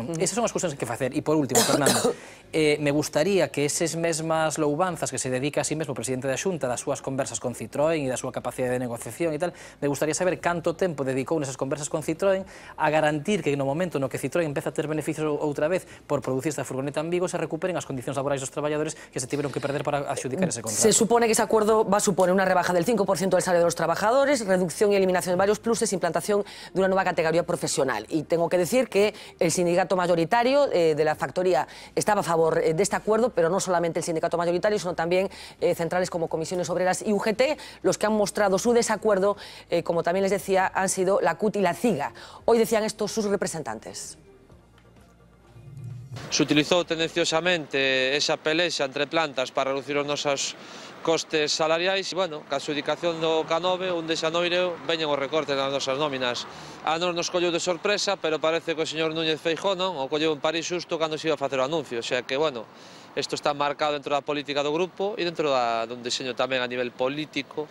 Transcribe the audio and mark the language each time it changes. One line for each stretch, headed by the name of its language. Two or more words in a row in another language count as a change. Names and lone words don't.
Galician: Esas son as cuestións que facer. E por último, Fernando, me gustaría que esas mesmas loubanzas que se dedica a sí mesmo o presidente da Xunta das súas conversas con Citroën e da súa capacidade de negociación e tal, me gustaría saber canto tempo dedicou nesas conversas con Citroën a garantir que no momento no que Citroën empeza a ter beneficios outra vez por producir esta furgoneta en Vigo se recuperen as condicións laborais dos traballadores que se tiveron que perder para adxudicar ese contrato.
Spanish: Se supone que ese acuerdo va a suponer una rebaja del 5% del salario de los trabajadores, reducción y eliminación de varios pluses, implantación de una nueva categoría profesional. Y tengo que decir que el sindicato mayoritario de la factoría estaba a favor de este acuerdo, pero no solamente el sindicato mayoritario, sino también centrales como Comisiones Obreras y UGT. Los que han mostrado su desacuerdo, como también les decía, han sido la CUT y la CIGA. Hoy decían esto sus representantes.
Galician: Se utilizou tendenciosamente esa pelexa entre plantas para reducir os nosos costes salariais e, bueno, ca adxudicación do K9, un de xanoiro, veñen os recortes nas nosas nóminas. A nos colleu de sorpresa, pero parece que o señor Núñez Feijóo non o colleu en París xusto cando se iba a facer o anuncio,
Spanish: o sea
Galician: que, bueno, isto está marcado dentro da política do grupo e dentro dun diseño tamén a nivel político.